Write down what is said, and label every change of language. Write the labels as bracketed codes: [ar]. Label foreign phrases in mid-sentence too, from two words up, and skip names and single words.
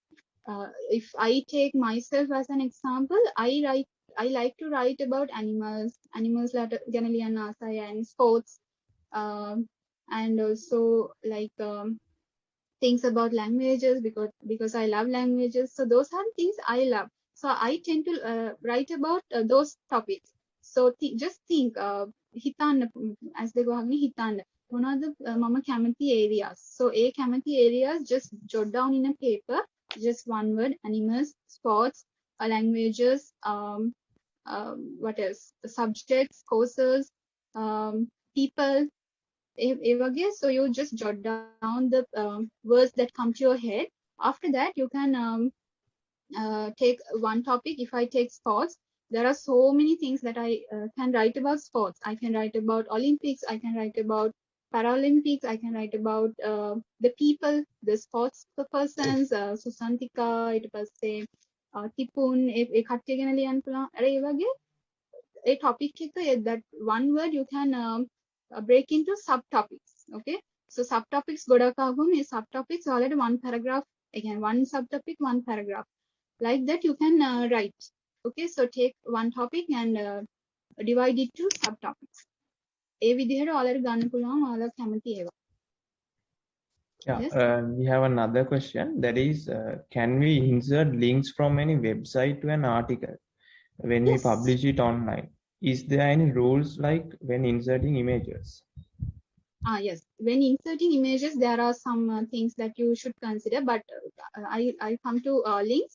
[en] If I take myself as an example, I like to write about animals generally and sports, and also like things about languages because I love languages. So those are things I love. So I tend to write about those topics. So just think, හිතන්න as they go [si] හිතන්න මොනවද මම කැමති [en] areas. So a කැමති areas just jot down in a paper, just one word: animals, sports, languages, what else? Subjects, courses, people. So you just jot down the words that come to your head. After that, you can take one topic. If I take sports, there are so many things that I can write about sports. I can write about Olympics. I can write about Paralympics. I can write about the people, the sports persons, Susantika, [si] ඊට පස්සේ Tipun, ඒ කට්ටිය ගැන ලියන්න පුළුවන්. අර ඒ වගේ ඒ topic එක, [en] that one word you can break into subtopics. Okay, so subtopics godakagum is subtopics already one paragraph, again one subtopic, one paragraph, like that you can write. Okay, so take one topic and divide it to subtopics. [si] ඒ විදිහට ඔයාලට ගන්න පුළුවන් ඔයාලා කැමති ඒවා. [en] Yeah, Yes. we have another question, that is, can we insert links from any website to an article when we Yes. publish it online? Is there any rules like when inserting images? Yes, when inserting images there are some things that you should consider, but I come to links.